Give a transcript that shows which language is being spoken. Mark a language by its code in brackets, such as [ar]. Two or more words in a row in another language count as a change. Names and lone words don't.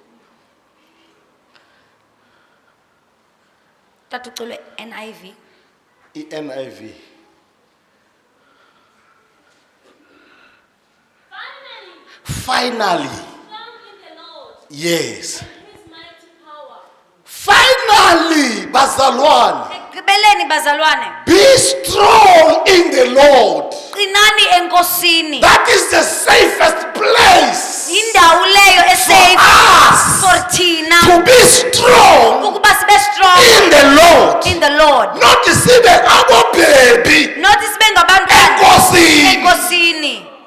[en] Tatucule NIV. I-NIV. Finally. Yes. Finally, [xh] bazalwane. Ekugqibeleni bazalwane. [en] Be strong in the Lord. [xh] Qinani enkosini. [en] That is the safest place [xh] Indawo leyo esafe [en] us for thina to be strong [xh] ukuba sibe strong [en] in the Lord. in the Lord. [xh] Not sibe abobhebi Not sibe ngabantwana enkosini. enkosini.